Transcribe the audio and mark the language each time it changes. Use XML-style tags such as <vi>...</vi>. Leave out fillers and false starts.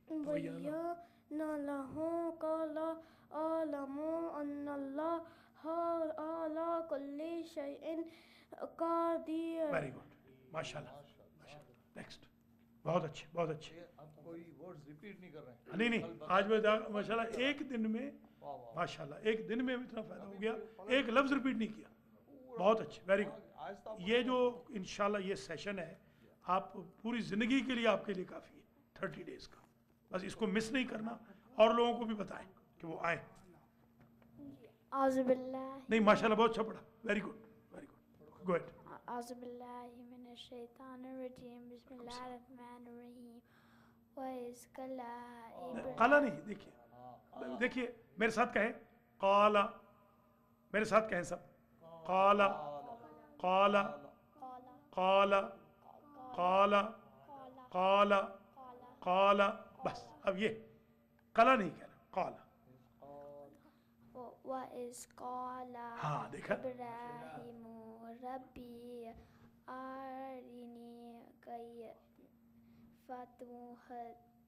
<ar>بين له قال أعلم أن الله على كل شيء قدير.</ar> <ur>ویری گڈ ماشاء اللہ نیکسٹ بہت اچھے کوئی ورڈز ریپیٹ نہیں کر رہے ہیں نہیں آج میں ماشاء اللہ ایک دن میں ماشاء اللہ ایک دن میں اتنا فائدہ ہو گیا ایک لفظ ریپیٹ نہیں کیا بہت اچھے ویری گڈ یہ جو انشاءاللہ یہ سیشن ہے آپ پوری زندگی کے لیے آپ کے لیے کافی ہے 30 days کا بس اس کو مس نہیں کرنا اور لوگوں کو بھی بتائیں کہ وہ آئیں</ur> <ar>أعوذ بالله</ar> <ur>نہیں ماشاء اللہ بہت اچھا پڑھا ویری گڈ گو اہیڈ</ur> <ar>أعوذ بالله من الشيطان الرجيم بسم الله الرحمن الرحيم وإذ قال</ar> <ur>قالا نہیں دیکھیے میرے ساتھ کہیں قالا میرے ساتھ کہیں سب قالا قالا قالا قالا قالا قالا بس اب یہ قالا نہیں کہنا قالا</ur> <ar>وإذ قال</ar> <ur>ہاں دیکھا</ur> <ar>إبراهيم ربي أرني كيف تحيي</ar>